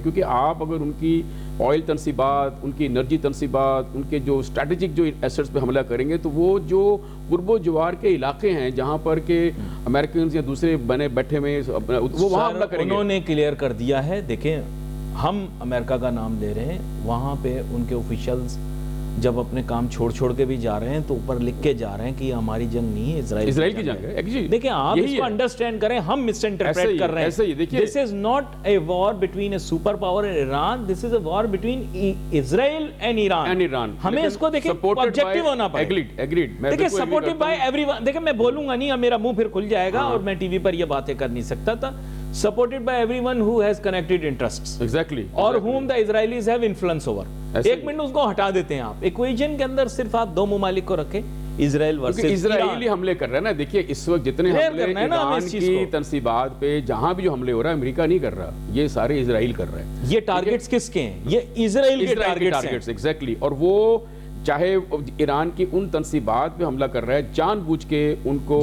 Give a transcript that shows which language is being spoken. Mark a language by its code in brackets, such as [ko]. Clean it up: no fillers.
[ur] کیونکہ آپ اگر ان کی آئل تنصیبات, ان کی انرجی تنصیبات, ان کے جو اسٹریٹجک جو ایسٹس پہ حملہ کریں گے تو وہ جو قرب و جوار کے علاقے ہیں جہاں پر کہ امریکنز یا دوسرے بنے بیٹھے ہوئے وہ وہاں حملہ کریں گے. انہوں نے کلیئر کر دیا ہے. دیکھیں ہم امریکہ کا نام لے رہے ہیں, وہاں پہ ان کے آفیشلز جب اپنے کام چھوڑ کے بھی جا رہے ہیں تو اوپر لکھ کے جا رہے ہیں کہ یہ ہماری جنگ نہیں ہے, اسرائیل کی جنگ ہے. دیکھیں آپ اس کو انڈرسٹینڈ کریں, ہم مس انٹرپریٹ کر رہے ہیں. [en] This is not a war between a super power and Iran, this is a war between Israel and Iran. [ur] ہمیں اس کو دیکھیں آبجیکٹو ہونا پڑے. دیکھیں [en] Supported by everyone. [ur] دیکھیں میں بولوں گا نہیں, اب میرا منہ پھر کھل جائے گا اور میں ٹی وی پر یہ باتیں کر نہیں سکتا تھا. [en] Supported by everyone who has connected interests. Exactly. Or whom the Israelis have influence over. [ur] 1 minute اس کو ہٹا دیتے ہیں آپ. ایکویژن کے اندر صرف آپ 2 ممالک کو رکھیں, اسرائیل ورسز ایران. اسرائیلی حملے کر رہا ہے نا. دیکھیے اس وقت جتنے حملے ایران کی تنصیبات پہ جہاں بھی جو حملے ہو رہا ہے امریکہ نہیں کر رہا, یہ سارے اسرائیل کر رہا ہے. یہ ٹارگٹس کس کے ہیں؟ یہ اسرائیل کے ٹارگٹس ہیں. [en] Exactly. [ur] اور وہ چاہے ایران کی ان تنصیبات پہ حملہ کر رہا ہے جان بوجھ کے ان کو,